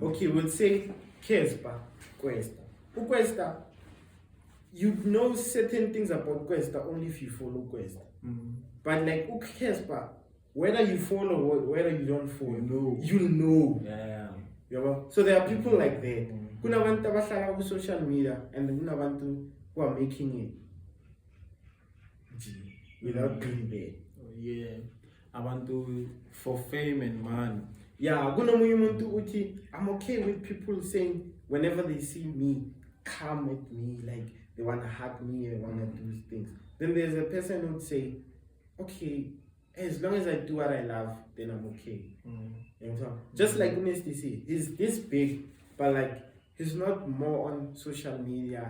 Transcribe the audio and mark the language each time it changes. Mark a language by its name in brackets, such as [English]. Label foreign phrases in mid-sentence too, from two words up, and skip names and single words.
[English] Okay, we'll say Kespa, Questa. Questa, you know certain things about Questa only if you follow Questa. But like Kespa, whether you follow or whether you don't follow, you know. Yeah. You know? So there are people like that. [Zulu] Kuna abantu abahlala ku [English] social media and then [Zulu] kuna abantu [English] who are making it without being there. Yeah. I want to for fame and money. Yeah, [Zulu] kunomunye umuntu uthi [English] I'm okay with people saying whenever they see me, come at me, like they wanna hug me and wanna do things. Then there's a person who would say okay, as long as I do what I love, then I'm okay. Mm. You know? Just like UNSDC, he's this big, but like he's not more on social media.